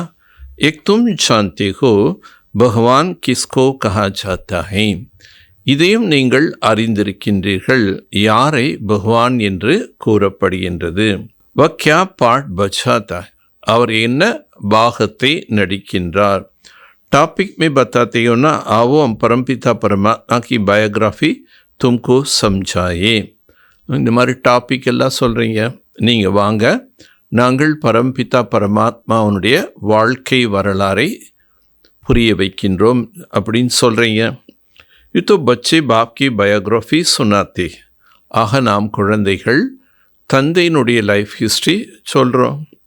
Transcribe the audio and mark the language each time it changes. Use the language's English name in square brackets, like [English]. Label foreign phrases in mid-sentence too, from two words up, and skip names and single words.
[Hindi] एक तुम जानते हो भगवान किसको कहा जाता है. [Tamil] இதையும் நீங்கள் அறிந்திருக்கின்றீர்கள், யாரை பகவான் என்று கூறப்படுகின்றது. [Hindi] वह क्या पार्ट बजाता. [Tamil] அவர் என்ன பாகத்தை நடிக்கின்றார். [Hindi] டாபிக் में बताते हो ना, आओ हम परमपिता परमात्मा की बायोग्राफी तुमको समझाए. [Tamil] இந்த மாதிரி டாபிக் எல்லாம் சொல்கிறீங்க, நீங்கள் வாங்க, நாங்கள் பரம்பிதா பரமாத்மாவுடைய வாழ்க்கை வரலாறை புரிய வைக்கின்றோம் அப்படின்னு சொல்கிறீங்க. [Hindi] இது बच्चे बाप की बायोग्राफी सुनाते. [Tamil] ஆக நாம் குழந்தைகள் தந்தையினுடைய [English] life history [Tamil] சொல்கிறோம்.